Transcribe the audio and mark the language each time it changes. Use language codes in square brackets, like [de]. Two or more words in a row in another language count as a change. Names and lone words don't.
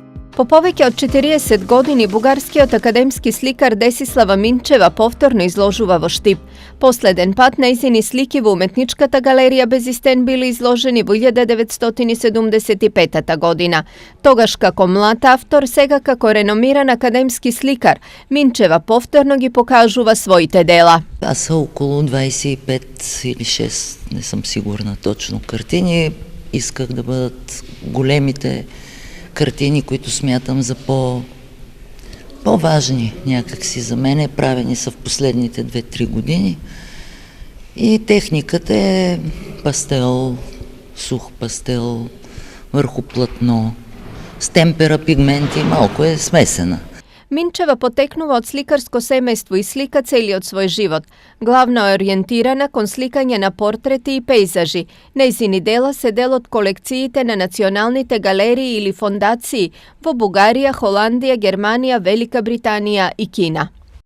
[mk] Po повеќе од 40 години бугарскиот академски сликар Десислава Минчева повторно изложува во Штип. Последен пат нејзини слики во Уметничката галерија Безистен били изложени во 1975 година. Тогаш како млад автор, сега како реномиран академски сликар, Минчева повторно ги покажува своите дела. [bg] Аз са около 25 или 6, не съм сигурна точно, картини. Исках да бъдат големите картини, които смятам за по-важни някакси за мене, правени са в последните 2-3 години. И техниката е пастел, сух пастел, върху платно, с темпера, пигменти, малко е смесена. [mk] Минчева потекнува од сликарско семејство и слика целиот свој живот. Главно е ориентирана кон сликање на портрети и пейзажи. Нејзини дела се дел од колекциите на националните галерии или фондации во Бугарија, Холандија, Германија, Велика Британија и Кина.